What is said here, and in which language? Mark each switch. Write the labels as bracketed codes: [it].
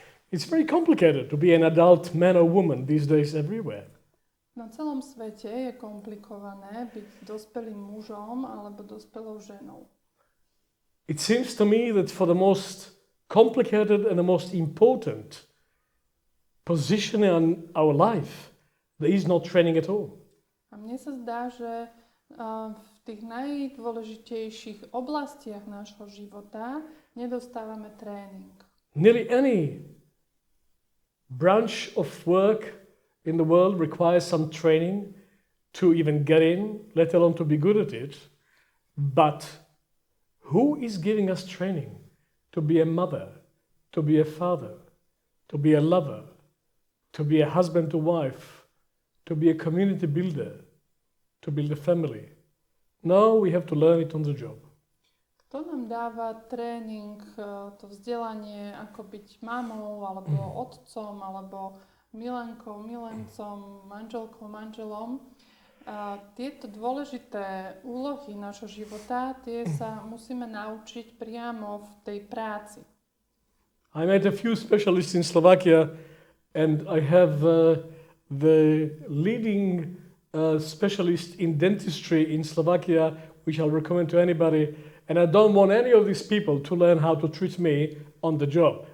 [en] It's very complicated to be an adult man or woman these days everywhere. [sk] Na celom svete je komplikované byť dospelým mužom alebo dospelou ženou. [en] It seems to me that for the most complicated and the most important position in our life, there is no training at all. [sk] A mne sa zdá, že v tých najdôležitejších oblastiach nášho života nedostávame tréning. [en] Nearly any branch of work in the world requires some training to even get in, let alone to be good at it. But who is giving us training to be a mother, to be a father, to be a lover, to be a husband to wife, to be a community builder, to build a family? No, we have to learn it on the job. [sk] Kto nám dáva tréning, to vzdelanie, ako byť mamou, alebo otcom, alebo milenkou, milencom, manželkou, manželom? Tieto dôležité úlohy nášho života, tie sa musíme naučiť priamo v tej práci. [en] I met a few specialists in Slovakia, and I have the leading specialist in dentistry in Slovakia, which I'll recommend to anybody. And I don't want any of these people to learn how to treat me on the job.